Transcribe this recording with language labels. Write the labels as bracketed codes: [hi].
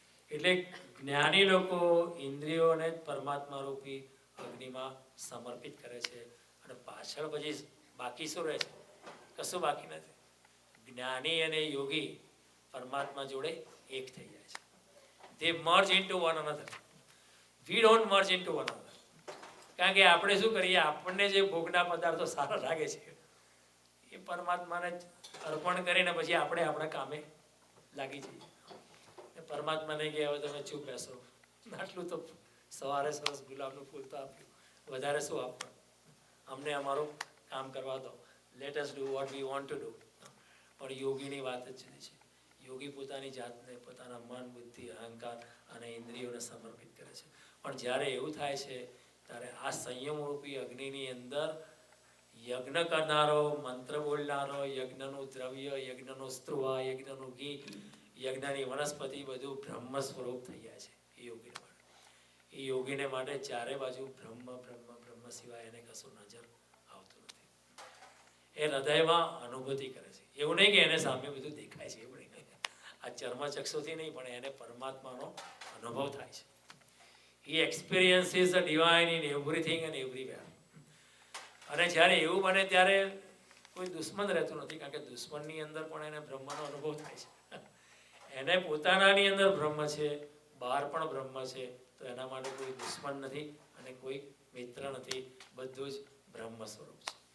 [gu] એટલે જ્ઞાની લોકો ઇન્દ્રિયોને પરમાત્મા રૂપી અગ્નિમાં સમર્પિત કરે છે અને પાછળ પછી બાકી શું રહે છે? કશું બાકી નથી. જ્ઞાની અને યોગી પરમાત્મા જોડે એક થઈ જાય છે. [en] They merge into one another. We don't merge into one another. [gu] કારણ કે આપણે શું કરીએ, આપણને જે ભોગના પદાર્થો સારા લાગે છે એ પરમાત્માને અર્પણ કરીને પછી આપણે આપણા કામે લાગી જઈએ. પરમાત્માને કહે હવે તમે ચૂપ બેસો, આટલું તો સવારે સરસ ગુલાબનું ફૂલ તો આપ્યું, વધારે શું આપવાનું, અમને અમારું કામ કરવા દો, [en] Let us do what we want to do. [gu] પણ યોગીની વાત જ જુદી છે. યોગી પોતાની જાતને, પોતાના મન, બુદ્ધિ, અહંકાર અને ઇન્દ્રિયોને સમર્પિત કરે છે. પણ જ્યારે એવું થાય છે ત્યારે આ સંયમરૂપી અગ્નિની અંદર યજ્ઞ કરનારો, મંત્ર બોલનારો, યજ્ઞનું દ્રવ્ય, યજ્ઞનું સ્ત્રુવા, યજ્ઞનું ઘી, યજ્ઞની વનસ્પતિ બધું બ્રહ્મ સ્વરૂપ થઈ જાય છે એ યોગીને માટે. એ યોગીને માટે ચારે બાજુ બ્રહ્મ બ્રહ્મ બ્રહ્મ સિવાય એને કશું નજર આવતું નથી. એ હૃદયમાં અનુભૂતિ કરે છે. એવું નહીં કે એને સામે બધું દેખાય છે, એવું નહીં. આ ચર્મચક્ષુથી નહીં, પણ એને પરમાત્માનો અનુભવ થાય છે. [en] He experiences the divine in everything and everywhere. [gu] અને જ્યારે એવું બને ત્યારે કોઈ દુશ્મન રહેતું નથી, કારણ કે દુશ્મનની અંદર પણ એને બ્રહ્મનો અનુભવ થાય છે. એને પોતાનાની અંદર બ્રહ્મ છે, બહાર પણ બ્રહ્મ છે, તો એના માટે કોઈ દુશ્મન નથી અને કોઈ મિત્ર નથી, બધું જ બ્રહ્મ સ્વરૂપ છે.